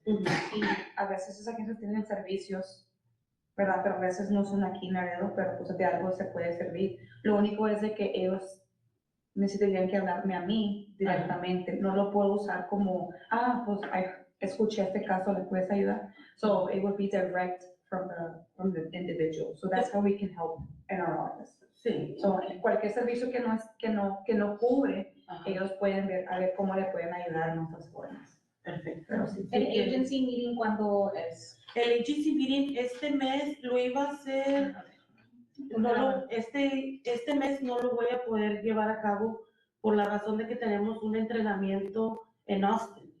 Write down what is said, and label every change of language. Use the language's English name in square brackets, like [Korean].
[Spanish] Y a veces esas agencias tienen servicios, ¿verdad? Pero a veces no son aquí en Laredo, pero pues de algo se puede servir. Lo único es de que ellos necesitarían que hablarme a mí directamente. No lo puedo usar como, pues escuché este caso, ¿le puedes ayudar? [English] So it would be direct from the individual. So that's how we can help in our office. [Spanish] Sí. So, cualquier servicio que no cubre, ellos pueden ver, a ver cómo le pueden ayudar en otras formas. Perfecto. Pero sí, ¿El agency meeting cuándo es? El agency meeting este mes lo iba a hacer, este mes no lo voy a poder llevar a cabo por la razón de que tenemos un entrenamiento en Austin.